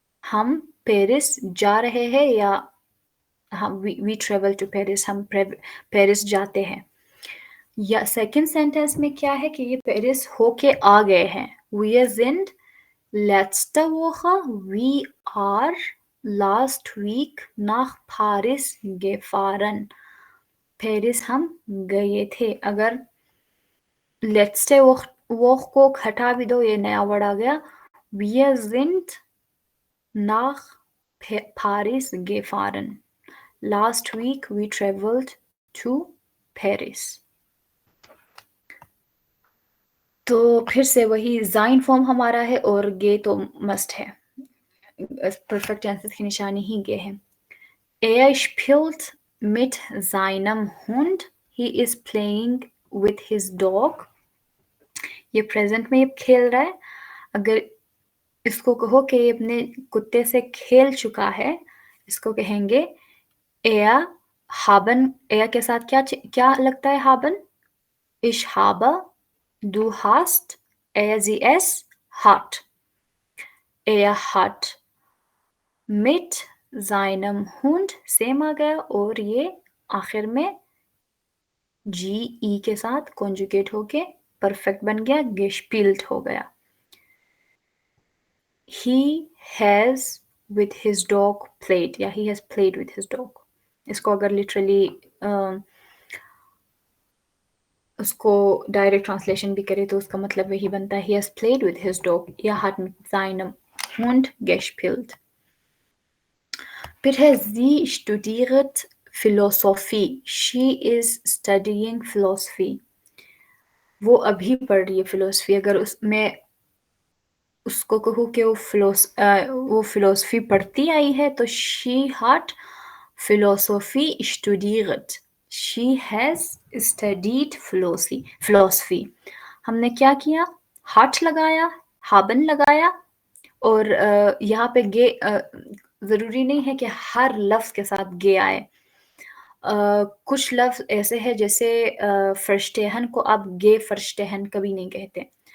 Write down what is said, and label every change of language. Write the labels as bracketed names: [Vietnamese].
[Hindi] हम पेरिस जा रहे हैं, या हम [English] we travel to Paris, [Hindi] हम पेरिस जाते हैं। या सेकंड सेंटेंस में क्या है कि ये पेरिस होके आ गए हैं। [German] Wir sind letzte Woche, [English] we are last week [German] nach Paris gefahren. [Hindi] Paris हम गए थे। अगर letzte Woche को हटा भी दो, ये नया वर्ड आ गया। [German] Wir sind nach Paris gefahren. [English] Last week we traveled to Paris. [Hindi] तो फिर से वही ज़ाइन फॉर्म हमारा है और गे तो मस्ट है। परफेक्ट टेंसेस की निशानी ही गे है। [German] Er spielt mit seinem Hund. [English] He is playing with his dog. [Hindi] ये प्रेजेंट में ये खेल रहा है। अगर इसको कहो कि ये अपने कुत्ते से खेल चुका है, इसको कहेंगे er haben। er के साथ क्या लगता है haben? [German] Ich habe, du hast, er sie es hat। er hat mit seinem Hund [Hindi] same आ गया और ये आखिर में जी के साथ कॉन्जुगेट होके परफेक्ट बन गया, gespielt हो गया। [English] He has with his dog played, या he has played with his dog। [Hindi] इसको अगर लिटरली उसको डायरेक्ट ट्रांसलेशन भी करे तो उसका मतलब वही बनता है, [English] he has played with his dog, [German] er hat mit seinem Hund gespielt। [English] फिर है [German] sie studiert Philosophie, [English] she is studying philosophy। [Hindi] वो अभी पढ़ रही है फिलोसफी। अगर उसमें उसको कहूँ कि वो फिलोसफी पढ़ती आई है तो [German] she hat Philosophie studiert। [English] She has studied philosophy। [Hindi] हमने क्या किया? hat लगाया, haben लगाया, और यहाँ पे गे ज़रूरी नहीं है कि हर लफ्ज़ के साथ गे आए। कुछ लफ्ज़ ऐसे हैं जैसे फर्स्टेहन को आप गे फर्स्टेहन कभी नहीं कहते।